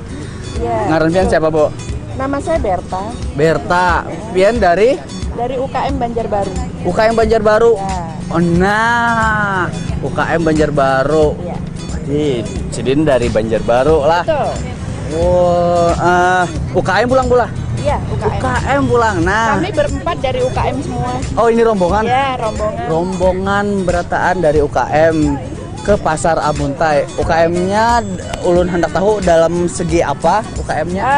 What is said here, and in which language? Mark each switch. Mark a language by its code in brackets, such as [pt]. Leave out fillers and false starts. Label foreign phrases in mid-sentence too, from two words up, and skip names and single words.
[id] Iya. [bjn] Ngaran pian siapa Bu? [id] Nama saya Berta [bjn] Berta. Pian dari [id] UKM Banjarbaru. UKM Banjarbaru. Ya. Oh, nah, UKM Banjarbaru. Iya. Jadi dari Banjarbaru lah. Betul. Oh, UKM pulang pula. Iya, UKM. UKM pulang. Nah. Kami berempat dari UKM semua. Oh, ini rombongan. Ya, rombongan. [bjn] Rombongan berataan dari UKM ke Pasar Amuntai. UKM-nya ulun hendak tahu dalam segi apa UKM-nya?